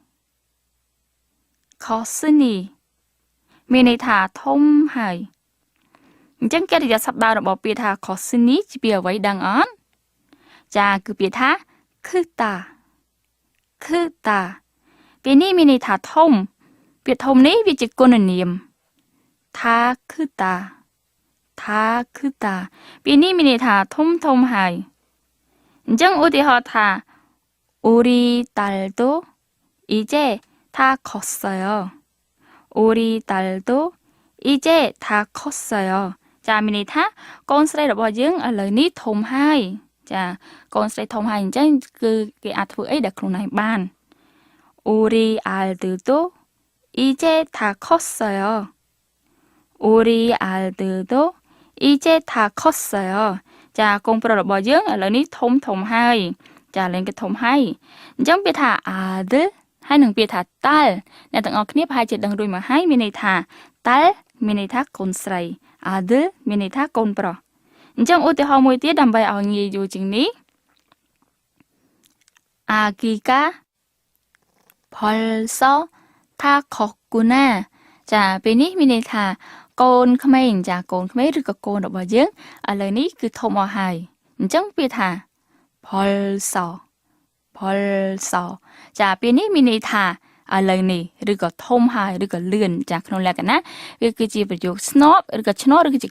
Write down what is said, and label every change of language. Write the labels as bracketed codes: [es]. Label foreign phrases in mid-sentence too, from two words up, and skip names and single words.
[km] មានន័យថាធំហើយអញ្ចឹងកិរិយាសព្ទដើមរបស់ពាក្យថាខុសនីជាពាក្យអ្វីដឹងអត់ចាគឺពាក្យថាខឺតា ពាក្យនេះមានន័យថាធំពាក្យធំនេះវាជាគុណនាមថាខឺតាពាក្យនេះមានន័យថាធំហើយអញ្ចឹងឧទាហរណ៍ថា [ko] 우리 딸도 이제 다 컸어요. 우리 딸도 이제 다 컸어요. 자, [km] មានន័យថាកូនស្រីរបស់យើងឥឡូវនេះធំហើយចាកូនស្រីធំហើយអញ្ចឹងគឺគេអាចធ្វើអីដែលខ្លួនឯងបាន [ko] 우리 아들도 이제 다 컸어요. 우리 아들도 이제 다 컸어요. 자, [km] កូនប្រុសរបស់យើងឥឡូវនេះធំហើយចាលេងគេធំហើយអញ្ចឹងពាក្យថា adl ហើយនឹងពាក្យថា tal អ្នកទាំងអស់គ្នាប្រហែលជាដឹងរួចមកហើយមានន័យថា tal មានន័យថាកូនស្រី adl មានន័យថាកូនប្រុសអញ្ចឹងឧទាហរណ៍មួយទៀតដើម្បីឲ្យងាយយល់ជាងនេះ [ko] 아기가 벌써 다 컸구나 [km] ចាពេលនេះមានន័យថាកូនក្មេងចាកូនក្មេងឬក៏កូនរបស់យើងឥឡូវនេះគឺធំអស់ហើយអញ្ចឹងពាក្យថា벌써 ចាពេលនេះមានន័យថាឥឡូវនេះឬក៏ធំហើយឬក៏លឿនចាក្នុងលក្ខណៈវាគឺជាប្រយោគស្នប់ឬក៏ឆ្នោតឬក៏ជាគុ